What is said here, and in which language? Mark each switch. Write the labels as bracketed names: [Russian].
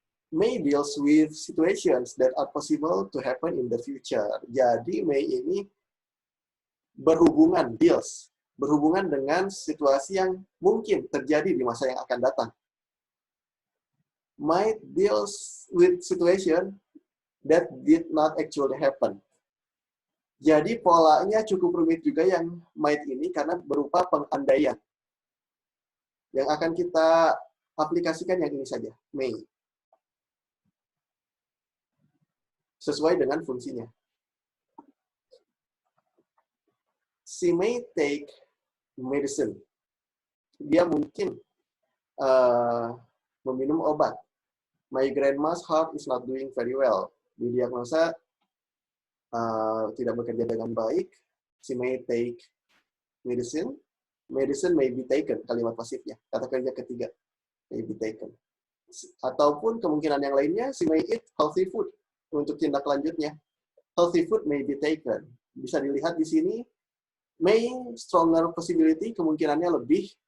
[English] May deals with situations that are possible to happen in the future. [Indonesian] Jadi may ini berhubungan dengan situasi yang mungkin terjadi di masa yang akan datang. [English] Might deals with situation that did not actually happen. [Indonesian] Jadi polanya cukup rumit juga yang might ini karena berupa pengandaian. Yang akan kita aplikasikan yang ini saja, may. Sesuai dengan fungsinya. [English] She may take medicine. [Indonesian] Dia mungkin meminum obat. [English] My grandma's heart is not doing very well. [Indonesian] Didiagnosa tidak bekerja dengan baik. [English] She may take medicine. Medicine may be taken, [Indonesian] kalimat pasifnya. Kata kerja ketiga, [English] may be taken. [Indonesian] Ataupun kemungkinan yang lainnya, [English] she may eat healthy food. [Indonesian] Untuk tindak lanjutnya, [English] healthy food may be taken. [Indonesian] Bisa dilihat di sini, [English] may stronger possibility, [Indonesian] kemungkinannya lebih.